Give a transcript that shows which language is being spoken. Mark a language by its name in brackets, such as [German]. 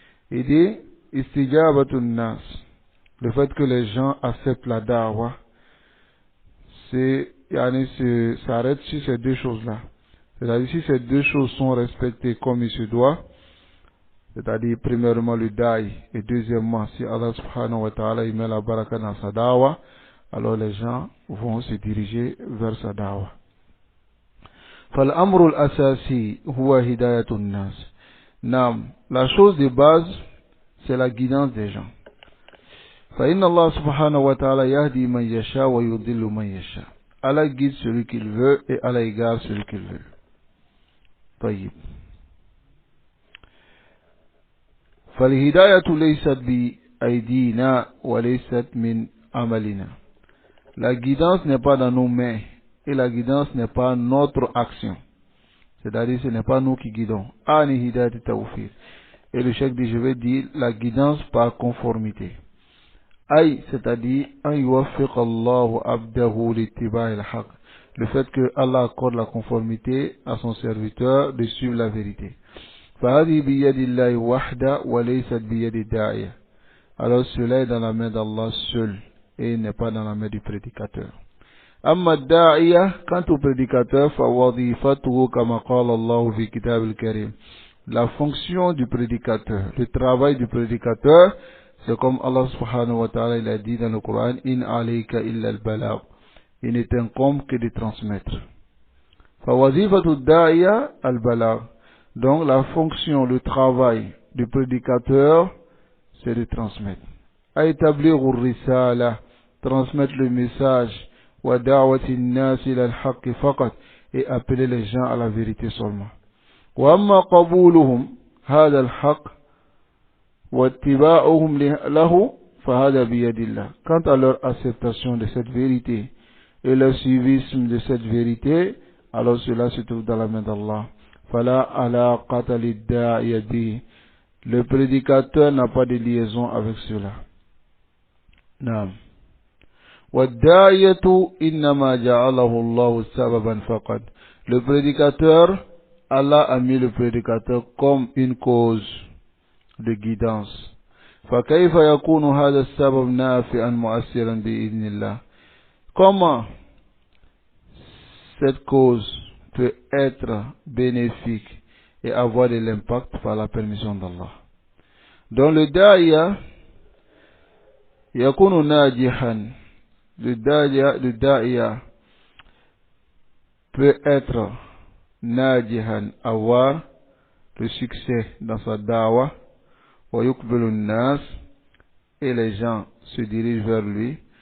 [French] Il dit [Arabic] istijabatu an-nas, [French] le fait que les gens acceptent la da'wa, s'arrête sur ces deux choses-là. C'est-à-dire si ces deux choses sont respectées comme il se doit, C'est-à-dire, premièrement, le da'i, et deuxièmement, si Allah subhanahu wa ta'ala met la baraka dans sa dawa, alors les gens vont se diriger vers sa dawa. [Arabic] فالأمر الأساسي هو هداية الناس. [French] نعم, la chose de base, c'est la guidance des gens. [Arabic] فإن الله سبحانه وتعالى يهدي من يشاء ويضل من يشاء. [French] Allah guide celui qu'il veut et Allah égare celui qu'il veut. [Arabic] طيب. فالهداية ليست بأيدينا وليست من عملنا. [French] La guidance n'est pas dans nos mains et la guidance n'est pas notre action. C'est-à-dire ce n'est pas nous qui guidons. [Arabic] Ani hidayat tawfiq. [French] Et le cheikh dit, je vais dire la guidance par conformité. [Arabic] Aïe, c'est-à-dire an yuwaffiq Allahu abdahu littiba'i al-haq. [French] Le fait que Allah accorde la conformité à son serviteur de suivre la vérité. [Arabic] فهذه بيد الله وحده وليست بيد الداعية. [French] Alors cela est dans la main d'Allah seul et n'est pas dans la main du prédicateur. [Arabic] أما الداعية, [French] quant au prédicateur, [Arabic] فوظيفته كما قال الله في كتاب الكريم. [French] La fonction du prédicateur, le travail du prédicateur, c'est comme Allah subhanahu wa ta'ala il a dit dans le Coran, [Arabic] in alayka illa al-balagh. [French] Il ne t'incombe que de transmettre. [Arabic] فوظيفة الداعية البلاغ. [French] Donc la fonction, le travail du prédicateur, c'est de transmettre. À établir الرسالة, transmettre le message, [Arabic] ودعوة الناس إلى الحق فقط, [French] et appeler les gens à la vérité seulement. [Arabic] وأما قبولهم هذا الحق واتباعهم له فهذا بيد الله. [French] Quant à leur acceptation de cette vérité et leur suivisme de cette vérité, alors cela se trouve dans la main d'Allah. [Arabic] فلا علاقة للداعي به. [French] Le prédicateur n'a pas de liaison avec cela. [Arabic] نعم. والداعية إنما جعله الله سببا فقط. [French] Le prédicateur, Allah a mis le prédicateur comme une cause de guidance. [Arabic] فكيف يكون هذا السبب نافعا مؤثرا بإذن الله. [French] Comment cette cause peut être bénéfique et avoir de l'impact par la permission d'Allah. Dans le da'iya, [Arabic] yakunu najihan. [French] Le da'iya peut être najihan, avoir le succès dans sa da'wa, [Arabic] wa yukbilu nas, [French] et les gens se dirigent vers lui.